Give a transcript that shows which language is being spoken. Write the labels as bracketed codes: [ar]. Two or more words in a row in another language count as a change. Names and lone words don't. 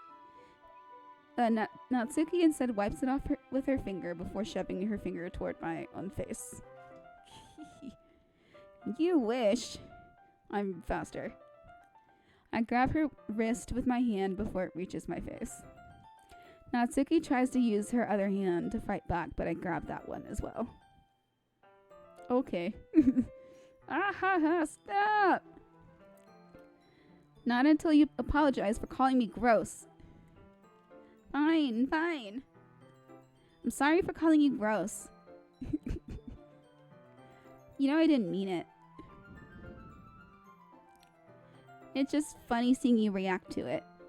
[en] Natsuki instead wipes it off with her finger before shoving her finger toward my own face. You wish. I'm faster. I grab her wrist with my hand before it reaches my face. Natsuki tries to use her other hand to fight back, but I grab that one as well. Okay. Ah ha ha, stop! Not until you apologize for calling me gross. Fine, fine. I'm sorry for calling you gross. You know I didn't mean it. It's just funny seeing you react to it.